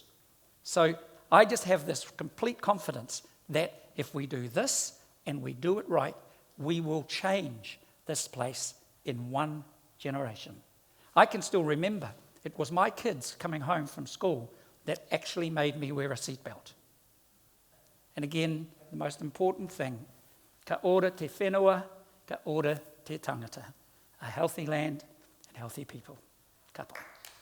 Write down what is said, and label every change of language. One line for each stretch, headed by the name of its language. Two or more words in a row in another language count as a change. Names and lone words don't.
English: So I just have this complete confidence that if we do this and we do it right, we will change this place in one generation. I can still remember it was my kids coming home from school that actually made me wear a seatbelt. And again, the most important thing,
Māori: ka ora te whenua, ka ora te tangata.
English: A healthy land and healthy people.
Māori: Ka po.